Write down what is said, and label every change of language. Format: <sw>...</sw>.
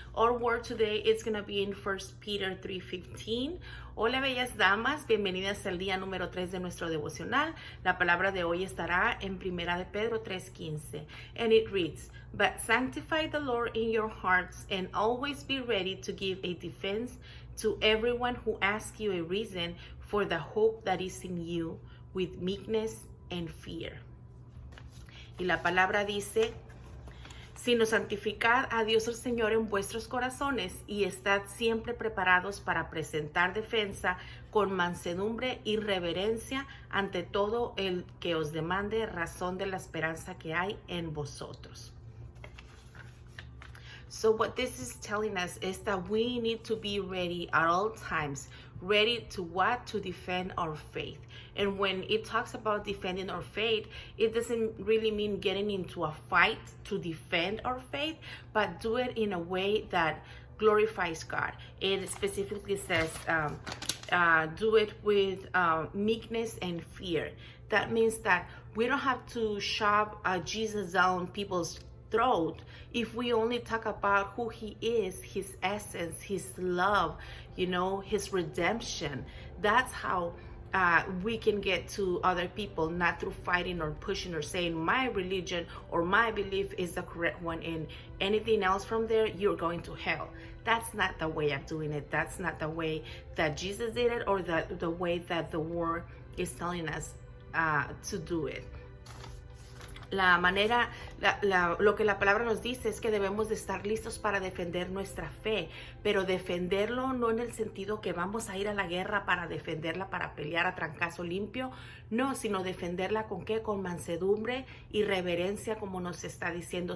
<en>Our word today is going to be in 1 Peter 3:15.</en> <es>Hola, bellas damas. Bienvenidas al día número 3 de nuestro devocional. La palabra de hoy estará en 1 de Pedro 3:15.</es> <en>And it reads, "But sanctify the Lord in your hearts and always be ready to give a defense to everyone who asks you a reason for the hope that is in you with meekness and fear."</en> <es>Y la palabra dice, sino santificad a Dios el Señor en vuestros corazones y estad siempre preparados para presentar defensa con mansedumbre y reverencia ante todo el que os demande razón de la esperanza que hay en vosotros.</es> <en>So what this is telling us is that we need to be ready at all times. Ready to what? To defend our faith. And when it talks about defending our faith, it doesn't really mean getting into a fight to defend our faith, but do it in a way that glorifies God. It specifically says, do it with meekness and fear. That means that we don't have to shove Jesus down people's throat if we only talk about who he is, his essence, his love, his redemption. That's how we can get to other people, not through fighting or pushing or saying my religion or my belief is the correct one and anything else from there, you're going to hell. That's not the way of doing it. That's not the way that Jesus did it or the way that the word is telling us to do it.</en> <es>Lo que la palabra nos dice es que debemos de estar listos para defender nuestra fe, pero defenderlo no en el sentido que vamos a ir a la guerra para defenderla, para pelear a trancazo limpio, no, sino defenderla ¿con qué? Con mansedumbre y reverencia, como nos está diciendo.</es>